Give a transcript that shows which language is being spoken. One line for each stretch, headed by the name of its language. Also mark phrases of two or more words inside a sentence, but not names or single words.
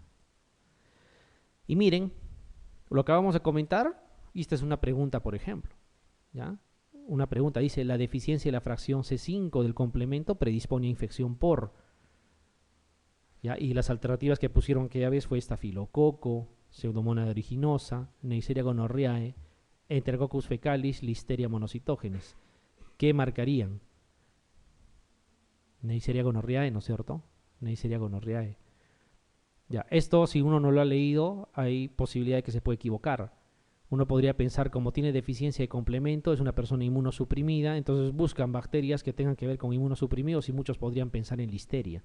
Spanish: Y miren, lo que vamos a comentar, y esta es una pregunta, por ejemplo, ¿ya? Una pregunta dice, la deficiencia de la fracción C5 del complemento predispone a infección por, ¿ya? Y las alternativas que pusieron que ya ves fue estafilococo, pseudomonas aeruginosa, Neisseria gonorrhoeae, Enterococcus fecalis, Listeria monocytogenes. ¿Qué marcarían? Neisseria gonorrhoeae, ¿no es cierto? Neisseria gonorrhoeae. Ya, esto si uno no lo ha leído, hay posibilidad de que se puede equivocar. Uno podría pensar, como tiene deficiencia de complemento, es una persona inmunosuprimida, entonces buscan bacterias que tengan que ver con inmunosuprimidos y muchos podrían pensar en Listeria.